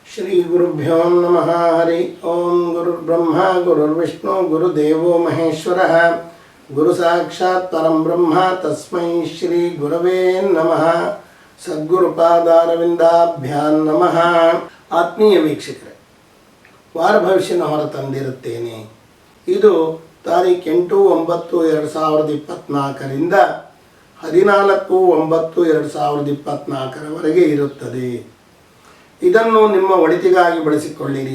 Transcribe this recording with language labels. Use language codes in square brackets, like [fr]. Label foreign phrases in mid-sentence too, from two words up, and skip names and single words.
[sa] ಶ್ರೀ ಗುರುಭ್ಯೋ ನಮಃ. ಹರಿ ಓಂ. ಗುರುರ್ಬ್ರಹ್ಮ ಗುರುರ್ವಿಷ್ಣು ಗುರುದೇವೋ ಮಹೇಶ್ವರಃ. ಗುರು ಸಾಕ್ಷಾತ್ ಪರಂ ಬ್ರಹ್ಮ ತಸ್ಮೈ ಶ್ರೀ ಗುರವೇ ನಮಃ. ಸದ್ಗುರುಪಾದಾರವಿಂದಾಭ್ಯಾಂ ನಮಃ. [kn] ಆತ್ಮೀಯ ವೀಕ್ಷಕರೇ, ವಾರ ಭವಿಷ್ಯನ ಹೊರ ತಂದಿರುತ್ತೇನೆ. ಇದು ತಾರೀಖು 8/9/2024ರಿಂದ 14/9/2024 ಇರುತ್ತದೆ. ಇದನ್ನು ನಿಮ್ಮ ಒಳಿತಿಗಾಗಿ ಬಳಸಿಕೊಳ್ಳಿರಿ.